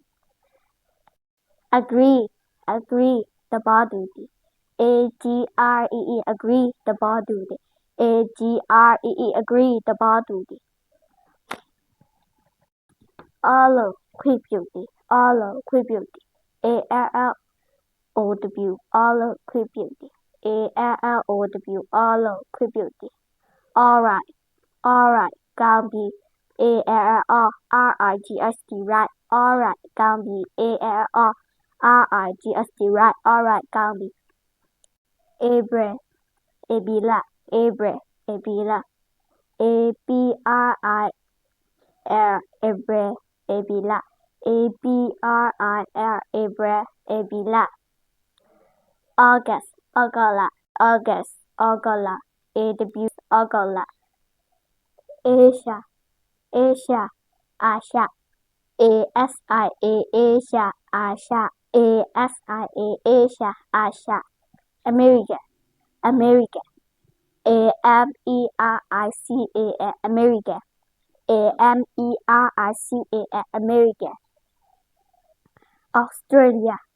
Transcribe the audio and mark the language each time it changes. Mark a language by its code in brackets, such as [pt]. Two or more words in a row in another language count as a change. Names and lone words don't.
[en] agree သဘောတူသည် AGREE agree သဘောတူသည် AGREE agree သဘောတူသည် allow ခွင့်ပြုသည် allow ခွင့်ပြုသည် ALLOW allow ခွင့်ပြုသည် ALLOW allow ခွင့်ပြုသည် alright ကောင်းပြီ ALLRIGHT right alright ကောင်းပြီ ALLRIGHT right alright ကောင်းပြီ April ဧပြီလ April APRIL April ဧပြီလ APRIL April ဧပြီ လ August ဩဂုတ်လ August ဩဂုတ်လ AW ဩဂုတ်လ Asia အာရှ ASIA Asia အာရှ ASIA Asia အာရှ American AMERICA American American Australia